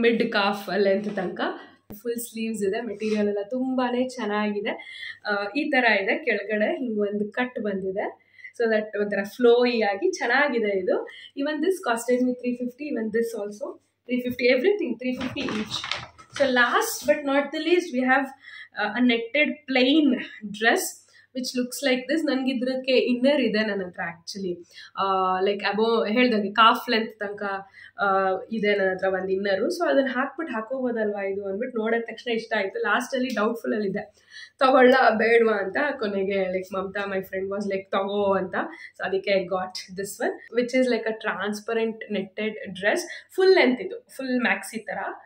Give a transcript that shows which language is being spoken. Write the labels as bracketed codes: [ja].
[kn] Mid calf length ತನಕ full sleeves ಇದೆ. Material ಎಲ್ಲ ತುಂಬಾ ಚೆನ್ನಾಗಿದೆ. ಈ ಥರ ಇದೆ, ಕೆಳಗಡೆ ಹಿಂಗೆ ಒಂದು ಕಟ್ ಬಂದಿದೆ. ಸೊ ದಟ್ ಒಂಥರ ಫ್ಲೋಯಿ ಆಗಿ ಚೆನ್ನಾಗಿದೆ ಇದು. [en] Even this costed me 350, even this also 350, everything 350 each. So last but not the least, we have a netted plain dress which looks like this. [kn] ನನಗೆ ಇದಕ್ಕೆ ಇನ್ನರ್ ಇದೆ ನನ್ನ ಹತ್ರ ಆ್ಯಕ್ಚುಲಿ, ಲೈಕ್ ಅಬೋ ಹೇಳ್ದಂಗೆ ಕಾಫ್ ಲೆಂತ್ ತನಕ ಇದೆ ನನ್ನ ಹತ್ರ ಒಂದು ಇನ್ನರು. ಸೊ ಅದನ್ನು ಹಾಕೋಬೋದಲ್ವಾ ಇದು ಅಂದ್ಬಿಟ್ಟು ನೋಡಿದ ತಕ್ಷಣ ಇಷ್ಟ ಆಯಿತು. ಲಾಸ್ಟಲ್ಲಿ ಡೌಟ್ಫುಲ್ಲಲ್ಲಿದೆ ತಗೊಳ್ಳ ಬೇಡವಾ ಅಂತ. [en] ಕೊನೆಗೆ like Mamata my friend was like [kn] ತಗೋ ಅಂತ. [en] So ಅದಕ್ಕೆ I got this one which is like a transparent netted dress, full length ಇದು, full maxi ಥರ.